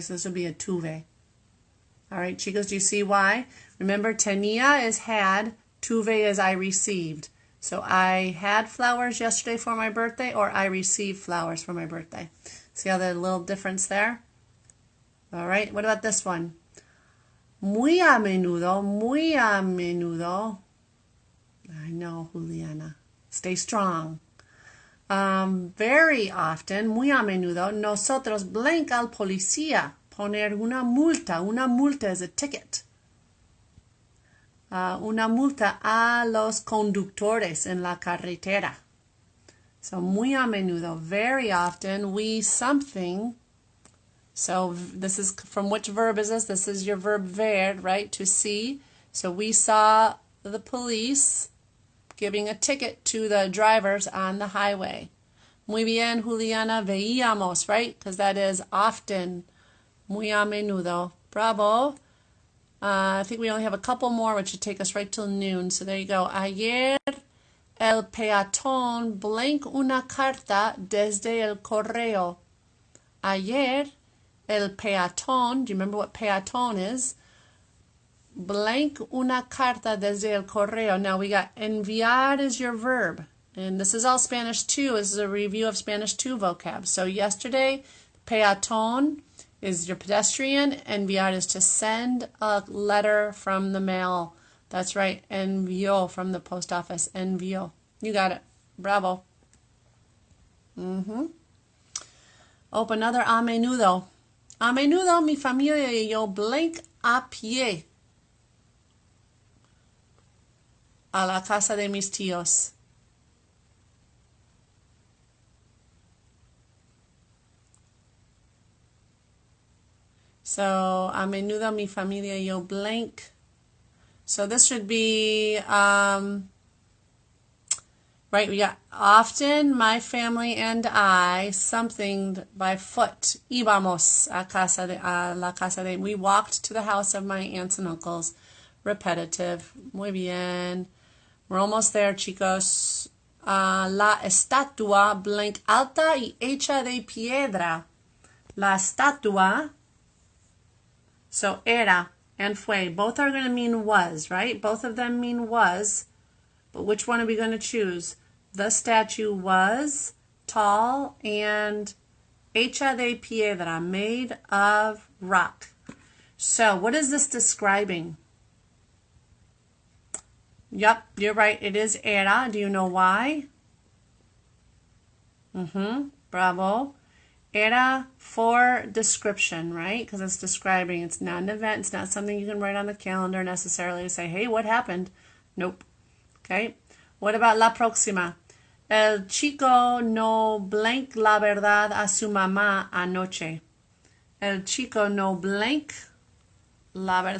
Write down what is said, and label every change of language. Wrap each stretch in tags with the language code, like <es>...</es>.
<en>So this would be a tuve. All right, chicos, do you see why? Remember, tenía is had, tuve is I received. So I had flowers yesterday for my birthday, or I received flowers for my birthday. See how there's a little difference there? All right, what about this one?</en> <es>Muy a menudo, muy a menudo.</es> <en>I know,</en> <es>Juliana.</es> <en>Stay strong. Very often,</en> <es>muy a menudo, nosotros blank al policía poner una multa. Una multa</es> <en>is a ticket.</en> <es>Una multa a los conductores en la carretera.</es> <en>So,</en> <es>muy a menudo,</es> <en>very often, we something. So, this is from which verb is this? This is your verb ver, right? To see. So, we saw the police giving a ticket to the drivers on the highway.</en> <es>Muy bien, Juliana, veíamos,</es> <en>right? Because that is often,</en> <es>muy a menudo.</es> <en>Bravo. I think we only have a couple more, which should take us right till noon. So there you go.</en> <es>Ayer el peatón blank una carta desde el correo. Ayer el peatón,</es> <en>do you remember what peatón is?</en> <es>blank una carta desde el correo.</es> <en>Now we got enviar is your verb. And this is all Spanish 2. This is a review of Spanish 2 vocab. So yesterday, peatón is your pedestrian. Enviar is to send a letter from the mail. That's right. Envió from the post office. Envió. You got it. Bravo. Open another a menudo.</en> <es>A menudo mi familia y yo blank a pie a la casa de mis tíos. So, a menudo mi familia y yo blank.</es> <en>So this should be, right, we got often, my family and I, something by foot.</en> <es>Íbamos a la casa de,</es> <en>we walked to the house of my aunts and uncles. Repetitive.</en> <es>Muy bien.</es> <en>We're almost there, chicos.</en> <es>La estatua blank alta y hecha de piedra. La estatua.</es> <en>So era and fue. Both are going to mean was, right? Both of them mean was. But which one are we going to choose? The statue was tall and</en> <es>hecha de piedra,</es> <en>made of rock. So what is this describing? Yep, you're right. It is era. Do you know why? Bravo. Era for description, right? Because it's describing. It's not an event. It's not something you can write on the calendar necessarily to say, hey, what happened? Nope. Okay. What about</en> <es>la próxima? El chico no blank la verdad a su mamá anoche. El chico no blank la verdad.</es>